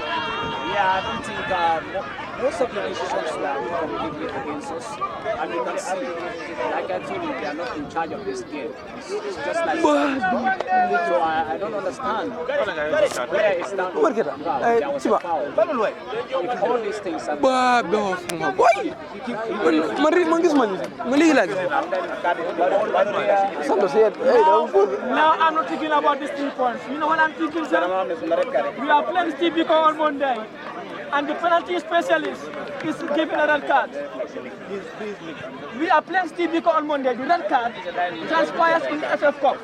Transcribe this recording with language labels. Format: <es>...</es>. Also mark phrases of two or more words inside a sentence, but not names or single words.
<en>Yeah, I don't think most of the decisions were completely against us. And you can see, like I told you, they are not in charge of this game. It's just like so I don't understand. Where is that? There was a foul. If all these things are Ba do fuma boy.</en> <wo>Man gis man ligi laaj.</wo> <en>Santo said, hey, don't put. Now I'm not thinking about these 3 points. You know what I'm thinking, sir? We are playing Steve Biko on Monday. And the penalty specialist is giving a red card. We are playing Steve Biko on Monday. The red card transpires in the FF Cup.</en>